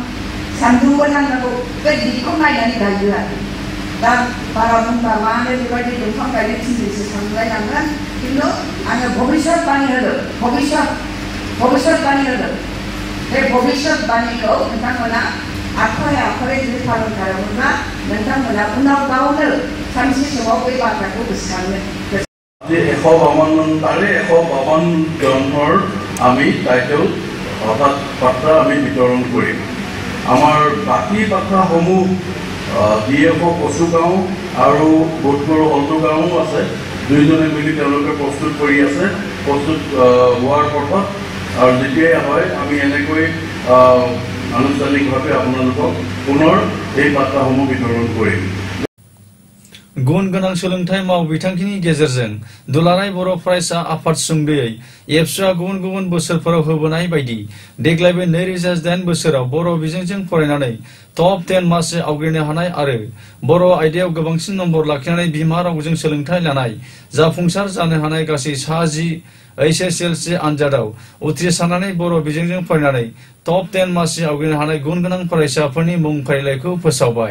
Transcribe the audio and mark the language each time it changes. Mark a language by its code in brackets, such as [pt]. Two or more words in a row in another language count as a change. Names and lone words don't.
[brx] सान्दुंबो नांनांगौ बे दिगखौ नायनानै गायदो आरो दा बारा बुंबा मानो बेबायदि दंफां गायनो थिनजोंसो सानलायनांगोन खिन्थु आङो भबिष्यत बानि होदो भबिष्यत बानि होदो बे भबिष्यत बानिखौ नोंथांमोना आखरे जुदि पालन खालामोब्ला नोंथांमोना उनाव गावनो सानसे समाव बे बाथ्राखौ गोसोखांगोन [as] 152 জনৰ আমি টাইটেল অৰ্থাৎ পাত্ৰা আমি বিতৰণ কৰিম আমাৰ বাকি পাত্ৰাসমূহ DFO কচুগাঁও আৰু বোধপুৰ হলদুগাঁও আছে দুইজনে মিলি তেওঁলোকে প্ৰস্তুত কৰি আছে প্ৰস্তুত হোৱাৰ পথত আৰু যেতিয়াই হয় আমি এনেকৈ আনুষ্ঠানিকভাৱে আপোনালোকক পুনৰ এই পাত্ৰাসমূহ বিতৰণ কৰিম [brx] गुन गोनां सोलोंथाइ मावबिथांखिनि गेजेरजों दुलाराय बर' फरायसा आफाद सुंद'यै एबसुआ गुबुन बोसोरफोराव होबोनाय बायदि देग्लायबो 2008 बोसोराव बर' बिजोंजों फरायनानै टप 10 मासि आवग्रिनो हानाय आरो बर' आयदायाव गोबांसिन नम्बर लाखिनानै बिमा रावजों सोलोंथाइ लानाय जाफुंसार जानो हानाय गासै 10 HSLC आनजादाव उथ्रिसारनानै बर' बिजोंजों फरायनानै टप 10 मासि आवग्रिनो हानाय गुन गोनां फरायसाफोरनि मुं फारिलाइखौ फोसावबाय